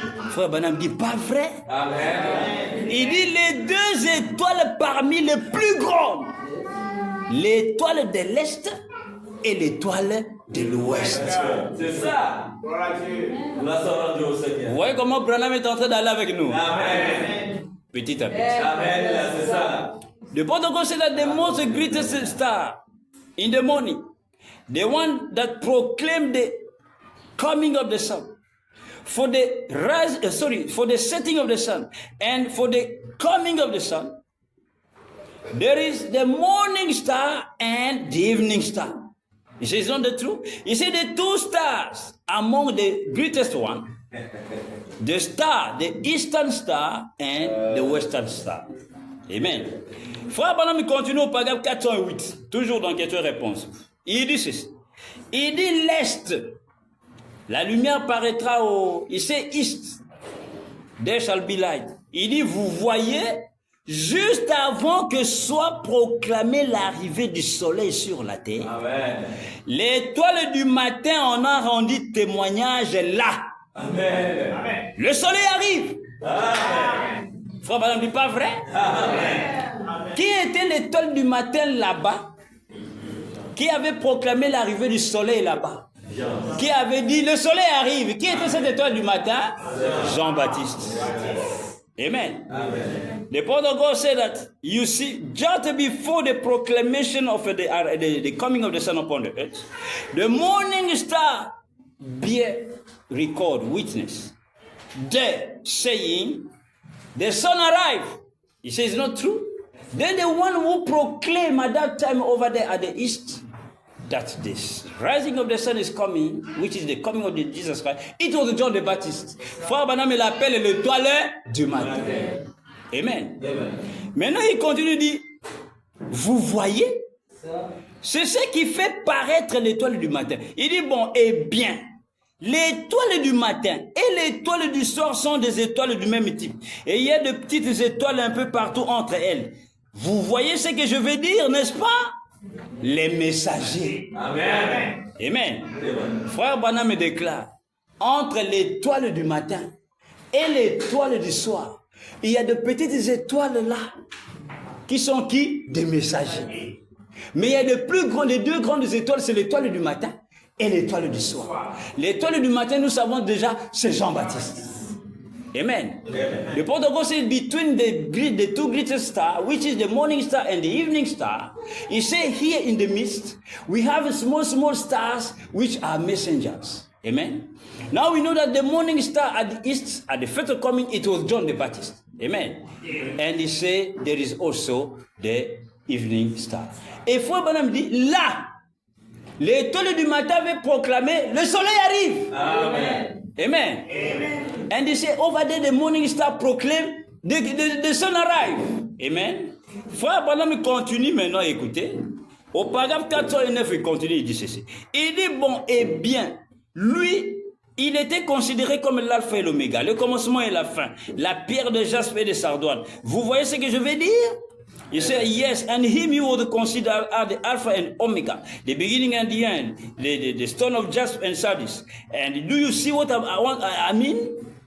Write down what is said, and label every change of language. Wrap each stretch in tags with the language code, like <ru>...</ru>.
<fr>Frère Branham dit pas vrai. Amen. Il dit les deux étoiles parmi les plus grandes. L'étoile de l'Est et l'étoile de l'Ouest. C'est ça. Vous voyez comment Branham est en train d'aller avec nous. Amen. Petit à petit. Amen. C'est ça.</fr> <en>The protocol said that the most greatest star in the morning, the one that proclaimed the coming of the sun, for the for the setting of the sun, and for the coming of the sun, there is the morning star and the evening star. He says, it's not the truth. He said the two stars among the greatest one, the star, the eastern star and the western star. Amen.</en> <fr>Frère Branham continue au paragraphe 408, toujours dans question-réponse. Il dit ceci. Il dit l'Est, la lumière paraîtra au... Il sait</fr> <en>East, there shall be light.</en> <fr>Il dit, vous voyez, juste avant que soit proclamée l'arrivée du soleil sur la terre, amen, l'étoile du matin en a rendu témoignage là. Amen. Amen. Le soleil arrive. Amen. Frère Branham dit pas vrai? Amen. Qui était l'étoile du matin là-bas? Qui avait proclamé l'arrivée du soleil là-bas? Qui avait dit le soleil arrive? Qui était cette étoile du matin? Jean-Baptiste. Amen. Amen.</fr> <en>The protocol said that, you see, just before the proclamation of the coming of the sun upon the earth, the morning star bear record, witness, there saying, the sun arrived. He says, not true. Then the one who proclaimed at that time over there at the east, that this rising of the sun is coming, which is the coming of the Jesus Christ. It was John the Baptist.</en> <fr>Frère Branham l'appelle l'étoile du matin. Amen. Amen. Maintenant, il continue de dire, vous voyez, c'est ce qui fait paraître l'étoile du matin. Il dit, bon, eh bien, l'étoile du matin et l'étoile du soir sont des étoiles du même type. Et il y a de petites étoiles un peu partout entre elles. Vous voyez ce que je veux dire, n'est-ce pas? Les messagers. Amen. Amen. Amen. Frère Branham me déclare, entre l'étoile du matin et l'étoile du soir, il y a de petites étoiles là, qui sont qui? Des messagers. Mais il y a les deux grandes étoiles, c'est l'étoile du matin et l'étoile du soir. L'étoile du matin, nous savons déjà, c'est Jean-Baptiste. Amen. Amen.</fr> <en>The protocol says between the two greatest stars, which is the morning star and the evening star, he said here in the midst, we have small stars which are messengers. Amen. Now we know that the morning star at the east, at the first coming, it was John the Baptist. Amen. And he said there is also the evening star.</en> <fr>Et Frère Branham dit, là, l'étoile du matin avait proclamé, le soleil arrive.</fr> <en>Amen. Amen. Amen. And they say over there the morning star proclaim the sun arrive. Amen.</en> <fr>Frère Branham continue maintenant, écoutez. Au paragraphe 409, il continue, il dit ceci. Il dit, bon, eh bien, lui, il était considéré comme l'alpha et l'oméga, le commencement et la fin, la pierre de jaspe et de sardoine. Vous voyez ce que je veux dire?</fr> <en>He said, yes, and him you would consider as the alpha and omega, the beginning and the end, the stone of jaspe and sardis. And do you see what I mean?</en>